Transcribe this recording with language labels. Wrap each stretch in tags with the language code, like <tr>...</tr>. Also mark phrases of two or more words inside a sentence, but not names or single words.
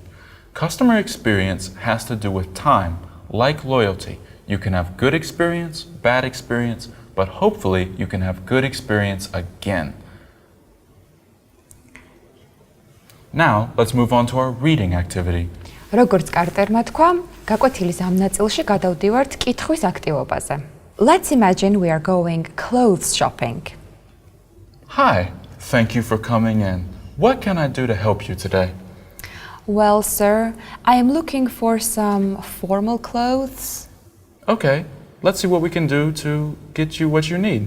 <en>Customer experience has to do with time, like loyalty. You can have good experience, bad experience, but hopefully you can have good experience again. Now, let's move on to our reading activity.</en> <ka>როგორც კარტერმა თქვა, გაკვეთილის ამ ნაწილში გადავდივართ კითხვის აქტივობაზე.</ka> <en>Let's imagine we are going clothes shopping. Hi, thank you for coming in. What can I do to help you today? Well, sir, I am looking for some formal clothes. Okay, let's see what we can do to get you what you need.</en>